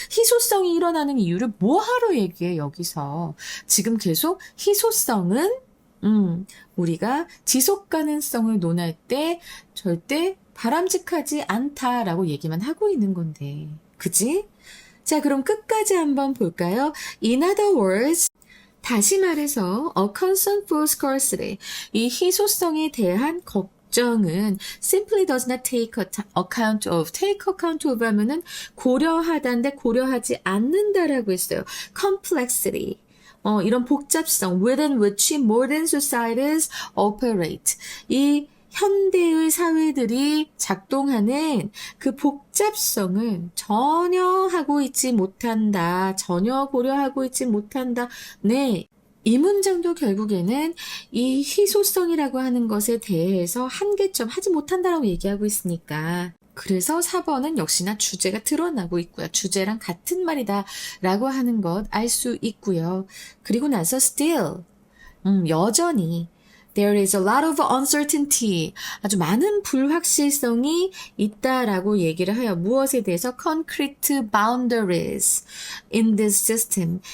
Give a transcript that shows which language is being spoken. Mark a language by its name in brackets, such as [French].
[Korean] 희소성이 일어나는 이유를 뭐하러 얘기해 여기서. 지금 계속 희소성은 우리가 지속 가능성을 논할 때 절대 바람직하지 않다라고 얘기만 하고 있는 건데. 그지? 자, 그럼 끝까지 한번 볼까요? [English] In other words, [Korean] 다시 말해서 [English] a concern for scarcity, [Korean] 이 희소성에 대한 걱정은 [English] simply does not take account of. [Korean] take account of 하면은 고려하다인데 고려하지 않는다라고 했어요. [English] complexity. [Korean] 이런 복잡성, [English] within which modern societies operate. [Korean] 이 현대의 사회들이 작동하는 그 복잡성을 전혀 하고 있지 못한다. 전혀 고려하고 있지 못한다. 네. 이 문장도 결국에는 이 희소성이라고 하는 것에 대해서 한계점 하지 못한다라고 얘기하고 있으니까. 그래서 4번은 역시나 주제가 드러나고 있고요. 주제랑 같은 말이다 라고 하는 것 알 수 있고요. 그리고 나서 still, 여전히 [English] there is a lot of uncertainty, [Korean] 아주 많은 불확실성이 있다라고 얘기를 해요. 무엇에 대해서? [English] concrete boundaries in this system.